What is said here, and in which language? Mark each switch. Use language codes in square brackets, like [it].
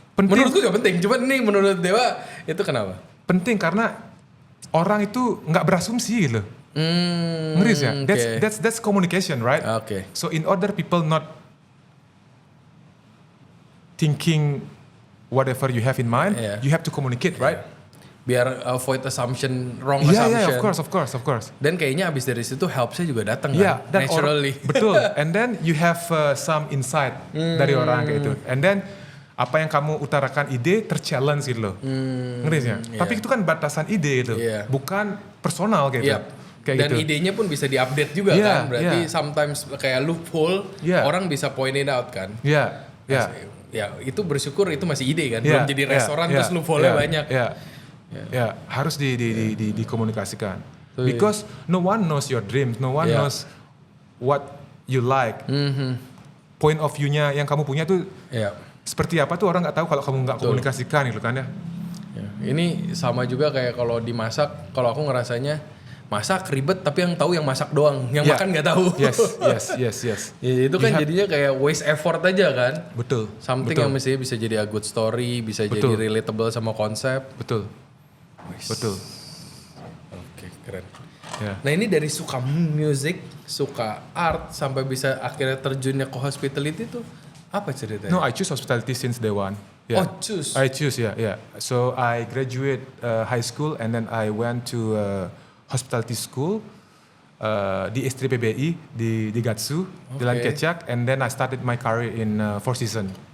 [id] Menurutku juga penting. Cuma nih menurut Dewa itu kenapa? Penting karena orang itu nggak berasumsi gitu. Ngeris ya? [en] That's communication, right? So in order people not thinking whatever you have in mind, you have to communicate, right? Biar avoid assumption, wrong assumption. Of course. [id] Dan kayaknya abis dari situ helpsnya juga datang kan, naturally. [en] Betul. And then you have some insight [id] dari orang kayak itu. [en] And then [id] apa yang kamu utarakan ide terchallenge gitu loh. Ngerti ya? Tapi itu kan batasan ide itu, bukan personal gitu. Kayak dan gitu. Idenya pun bisa diupdate juga kan. Berarti sometimes kayak loophole orang bisa [en] point it out [id] kan. Ya itu bersyukur itu masih ide kan, belum jadi restoran terus loophole-nya banyak. Harus dikomunikasikan. [en] Because no one knows your dreams, no one knows what you like. Point of view-nya [id] yang kamu punya tuh seperti apa tuh orang nggak tahu kalau kamu nggak komunikasikan gitu kan ya. Ini sama juga kayak kalau dimasak, kalau aku ngerasanya masak ribet tapi yang tahu yang masak doang, yang makan nggak tahu. [en] Yes. [id] Itu kan jadinya kayak [en] waste effort [id] aja kan. Betul. Something yang mestinya bisa jadi [en] a good story, [id] bisa jadi relatable sama konsep. Betul. Oke, keren. Nah ini dari suka music, suka art sampai bisa akhirnya terjunnya ke hospitality tuh apa ceritanya? [en] No, I choose hospitality since day one. Oh, choose. I choose, So I graduate high school and then I went to hospitality school di Istri PBI di Gatsu, Jalan Kecak, and then I started my career in Four Seasons.